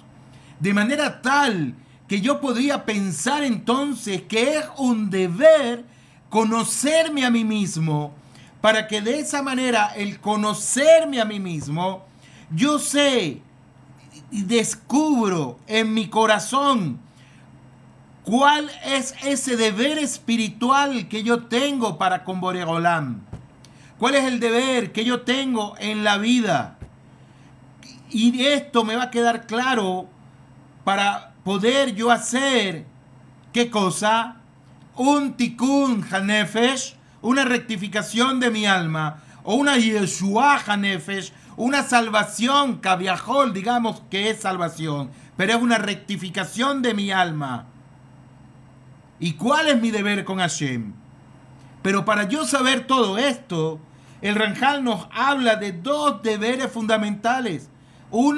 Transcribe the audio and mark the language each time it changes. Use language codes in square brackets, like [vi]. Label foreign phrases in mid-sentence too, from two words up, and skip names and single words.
[es] De manera tal que yo podría pensar entonces que es un deber conocerme a mí mismo, para que de esa manera, el conocerme a mí mismo, yo sé y descubro en mi corazón cuál es ese deber espiritual que yo tengo para con [he] בורא עולם. [es] ¿Cuál es el deber que yo tengo en la vida? Y esto me va a quedar claro para poder yo hacer, ¿qué cosa? [he] Un תיקון הנפש, [es] una rectificación de mi alma, o una [he] ישועת הנפש, [es] una salvación, cabiajol, digamos que es salvación, pero es una rectificación de mi alma. ¿Y cuál es mi deber con Hashem? Pero para yo saber todo esto, el Ranjal nos habla de 2 deberes fundamentales.